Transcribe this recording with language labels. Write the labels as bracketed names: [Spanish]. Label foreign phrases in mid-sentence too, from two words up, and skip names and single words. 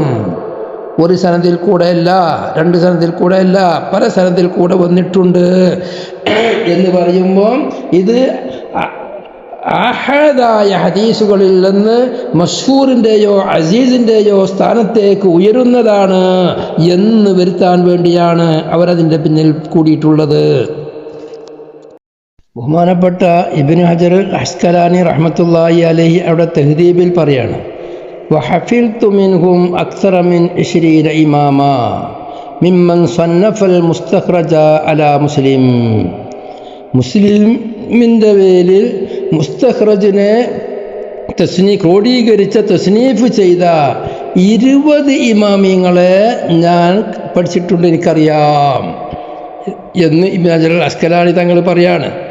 [Malayalam] ഒരു സനദിൽ കൂടെയല്ല, രണ്ട് സനദിൽ കൂടെയല്ല, പല സനദിൽ കൂടെ വന്നിട്ടുണ്ട് എന്ന് പറയുമ്പോൾ ഇത് ആഹദായ ഹദീസുകളിൽ നിന്ന് മഷ്ഹൂറിൻ്റെയോ അസീസിൻ്റെയോ സ്ഥാനത്തേക്ക് ഉയരുന്നതാണ് എന്ന് വരുത്താൻ വേണ്ടിയാണ് അവരതിൻ്റെ പിന്നിൽ കൂടിയിട്ടുള്ളത്. ബഹുമാനപ്പെട്ട ഇബ്നു ഹജർ അസ്കലാനി [Arabic] رحمة الله عليه [Malayalam] അവിടെ തഹ്ദീബിൽ പറയാണ്, [Arabic] وحفظت منهم أكثر من 20 إماما ممن صنف المستخرج على مسلم. [Malayalam] മുസ്ലിമിൻ്റെ പേരിൽ മുസ്തഖ്റജിനെ ക്രോഡീകരിച്ച തസ്നീഫ് ചെയ്ത 20 ഇമാമിങ്ങളെ ഞാൻ പഠിച്ചിട്ടുണ്ട്, എനിക്കറിയാം എന്ന് ഇബ്നു ഹജർ അസ്കലാനി തങ്ങൾ പറയാണ്.